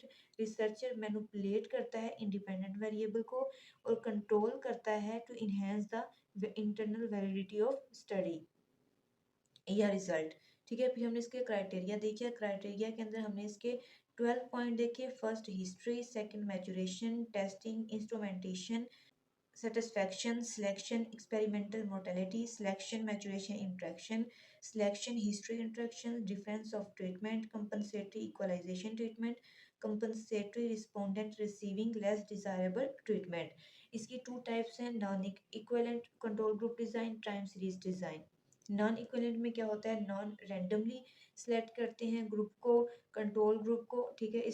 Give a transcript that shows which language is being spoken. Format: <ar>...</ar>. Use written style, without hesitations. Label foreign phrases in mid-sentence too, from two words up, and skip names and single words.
<en>researcher manipulate</en> <hi>करता है</hi> <en>independent variable</en> <hi>को और कंट्रोल करता है</hi> <en>to enhance the internal validity of study</en> <hi>या रिजल्ट। ठीक है, फिर हमने इसके क्राइटेरिया देखे, क्राइटेरिया के अंदर हमने इसके 12 पॉइंट देखे।</hi> <en>First history, second maturation, testing, instrumentation, satisfaction, selection, experimental mortality, selection, maturation, interaction, Selection, history, interaction, difference of treatment, compensatory equalization treatment, compensatory respondent receiving less desirable treatment.</en> <hi>इसकी</hi> <en>two types</en> <hi>हैं,</hi> <en>non equivalent control group design, time series design. non equivalent</en> <hi>में क्या होता है,</hi> <en>non randomly select</en> <hi>करते हैं ग्रुप को,</hi> <en>control group</en> <hi>को, ठीक है।</hi>